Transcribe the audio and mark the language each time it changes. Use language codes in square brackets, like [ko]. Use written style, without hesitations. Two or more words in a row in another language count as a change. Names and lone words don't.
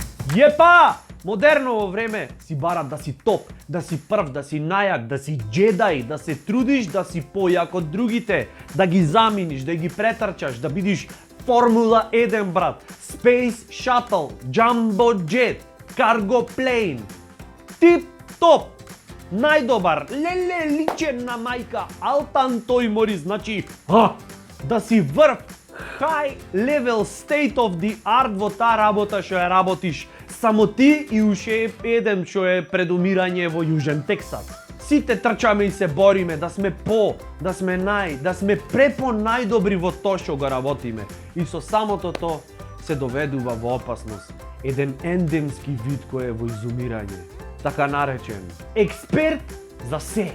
[mk] Епа! Модерно време си барат да си топ, да си прв, да си најак, да си джедај, да се трудиш да си појак од другите, да ги заминиш, да ги претрчаш, да бидиш Формула 1 брат, [en] Space Shuttle, Jumbo Jet, Cargo Plane. [mk] Тип топ! Најдобар, леле личен на мајка, Алтан Тојмори, значи, да си врв, [en] high level state of the art во таа работа што ја работиш. [mk] Само ти и уште еден што е предумирање во Јужен Тексас. Сите трчаме и се бориме да сме да сме да сме препо најдобри во тоа што го работиме. И со самото тоа се доведува во опасност еден ендемски вид кој е во изумирање, така наречен експерт за се.